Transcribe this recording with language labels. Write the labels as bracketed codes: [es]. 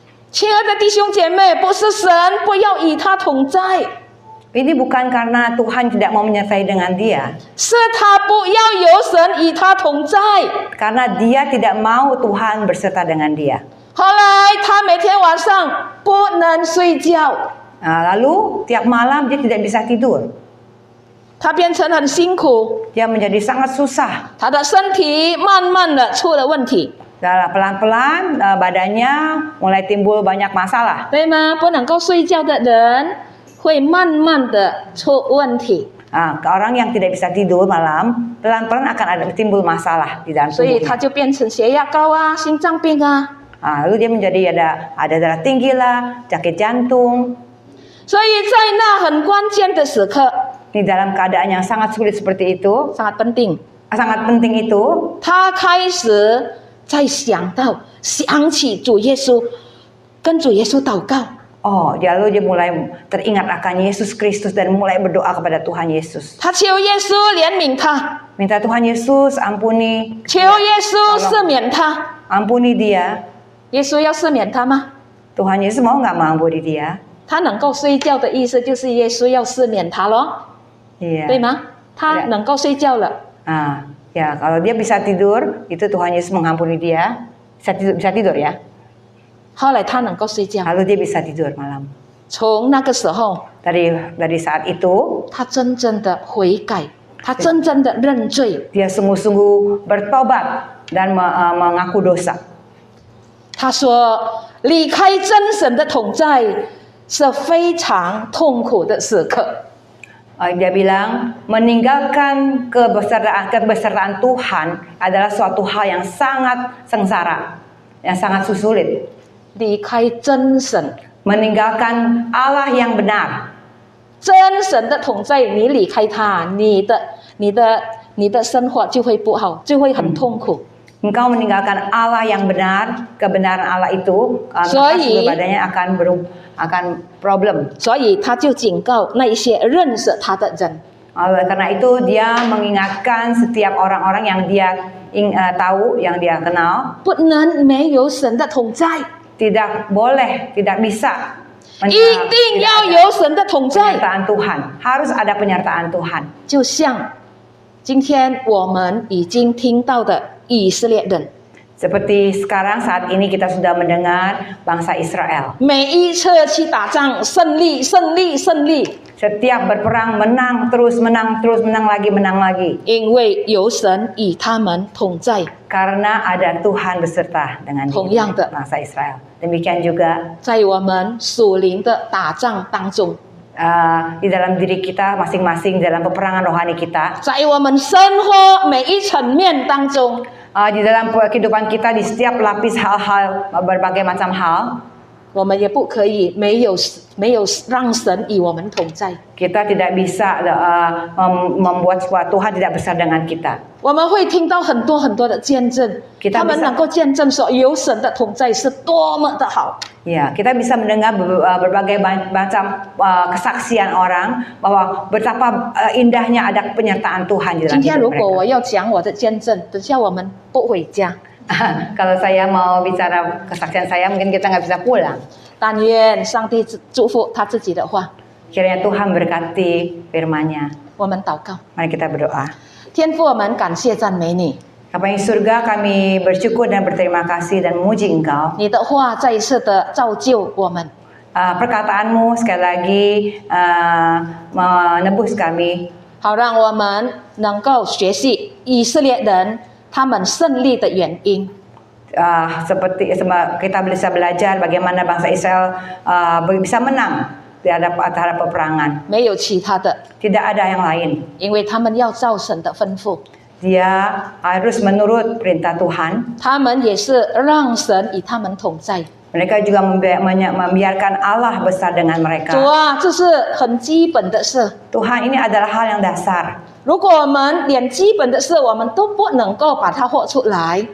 [zh] 亲爱的弟兄姐妹，不是神不要与他同在， [id] Ini bukan karena Tuhan tidak mau menyertai dengan dia, [zh] 是他不要有神与他同在。 [id] karena dia tidak mau Tuhan berserta dengan dia. [zh] 后来他每天晚上不能睡觉， [id] Lalu tiap malam dia tidak bisa tidur. [zh] 他变成很辛苦， [id] Dia menjadi sangat susah. [zh] 他的身体慢慢的出了问题， [id] Pelan-pelan badannya mulai timbul banyak masalah. [zh] 对吗？不能够睡觉的人会慢慢的出问题， [id] Orang yang tidak bisa tidur malam pelan-pelan akan ada timbul masalah di dalam [zh] 所以他 [id] tubuhnya. [zh] 就变成血压高啊、心脏病啊。 [id] Lalu dia menjadi ada darah tinggi lah, sakit jantung. [zh] 所以在那很关键的时刻， [id] Di dalam keadaan yang sangat sulit seperti itu, sangat penting， sangat penting itu, [zh] 他开始在想起主耶稣，跟主耶稣祷告。 [id] lalu dia mulai teringat akan Yesus Kristus dan mulai berdoa kepada Tuhan Yesus. [zh] 他求耶稣怜悯他， [id] Minta Tuhan Yesus ampuni, [zh] 求耶稣赦免他。 [id] ampuni dia. [zh] 耶稣要赦免他吗？ [id] Tuhan Yesus mau nggak mengampuni dia? [zh] 他能够睡觉的意思就是耶稣要赦免他咯， [id] Iya. [zh] 对吗？他能够睡觉了， [id] Ya kalau dia bisa tidur, itu Tuhan Yesus mengampuni dia. Bisa tidur ya. [zh] 后来他能够睡觉。 [id] Lalu dia bisa tidur malam. [zh] 从那个时候， [id] Dari saat itu [zh] 他真正的悔改，他真正的认罪。 [id] dia sungguh-sungguh bertobat dan mengaku dosa. [zh] 他说，离开真神的同在是非常痛苦的时刻。 [id] Dia bilang meninggalkan kebesaran Tuhan adalah suatu hal yang sangat sengsara, yang sangat sulit. [zh] 离开真神， [id] Meninggalkan Allah yang benar. [zh] 真神的同在，你离开他，你的生活就会不好，就会很痛苦。 [id] Engkau meninggalkan Allah yang benar, kebenaran Allah itu, maka Soalnya- seluruh badannya akan problem. [zh] 所以他就警告那一些认识他的人， [id] Karena itu dia mengingatkan setiap orang-orang yang dia tahu, yang dia kenal, [zh] 不能没有神的同在， [id] tidak boleh, tidak bisa. [zh] 一定要有神的同在。 [id] Penyertaan Tuhan, harus ada penyertaan Tuhan. [zh] 就像今天我们已经听到的以色列人， [id] Seperti sekarang saat ini kita sudah mendengar bangsa Israel. [zh] 每一次去打仗，胜利，胜利，胜利， [id] Setiap berperang menang terus menang lagi. [zh] 因为有神与他们同在。 [id] Karena ada Tuhan beserta dengan Hongyangde. bangsa Israel. Demikian juga [zh] 在我们属灵的打仗当中， [id] di dalam diri kita masing-masing dalam peperangan rohani kita, [zh] 在我们生活每一层面当中， [id] di dalam kehidupan kita di setiap lapis hal-hal berbagai macam hal, [zh] 我们也不可以没有让神与我们同在。 [id] kita tidak bisa membuat Tuhan tidak besar dengan kita. [zh] 我们会听到很多很多的见证， [id] Kita [zh] 他们 [id] bisa- [zh] 能够见证说有神的同在是多么的好。 [id] Ya, kita bisa mendengar berbagai macam kesaksian orang bahwa betapa indahnya ada penyertaan Tuhan di [zh] 今 [id] dalam [zh] 天 [id] hidup [zh] 如果 [id] mereka. [zh] 我要讲我的见证，等下我们不回家。 [id] Kalau saya mau bicara kesaksian saya, mungkin kita nggak bisa pulang. [zh] 但愿上帝祝福他自己的话。 [id] Kiranya Tuhan berkati firman-Nya. [zh] 我们祷告， [id] Mari kita berdoa. [zh] 天父，我们感谢赞美你， [id] Bapa yang di surga, kami bersyukur dan berterima kasih dan memuji Engkau. [zh] 你的话再一次的造就我们， [id] Perkataanmu sekali lagi menebus kami, [zh] 好让我们能够学习以色列人他们胜利的原因。 [id] seperti kita bisa belajar bagaimana bangsa Israel bisa menang terhadap peperangan. [zh] 没有其他的， [id] Tidak ada yang lain. [zh] 因为他们要照神的吩咐， [id] Dia harus menurut perintah Tuhan. [zh] 他们也是让神与他们同在。 [id] Mereka juga membiarkan Allah besar dengan [zh] 主 [id] mereka. [zh] 啊，这是很基本的事。 [id] Tuhan ini adalah hal yang dasar. [zh] 如果我们连基本的事我们都不能够把它活出来，